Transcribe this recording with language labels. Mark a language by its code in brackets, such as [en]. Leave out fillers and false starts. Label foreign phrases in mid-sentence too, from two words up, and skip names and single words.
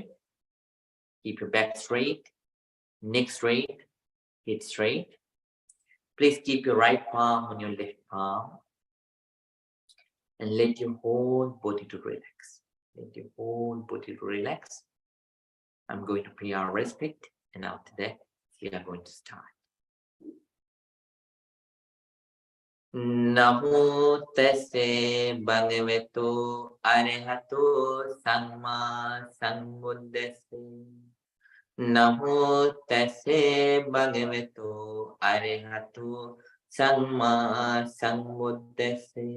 [en] Keep your back straight, neck straight, head straight. Please keep your right palm on your left palm, and let your whole body to relax. Let your whole body to relax. I'm going to pay our respect, and after that, we are going to start. [pi] Namo tassa bhagavato arahato samma sambuddhassa. Namo tassa bhagavato arahato samma sambuddhassa.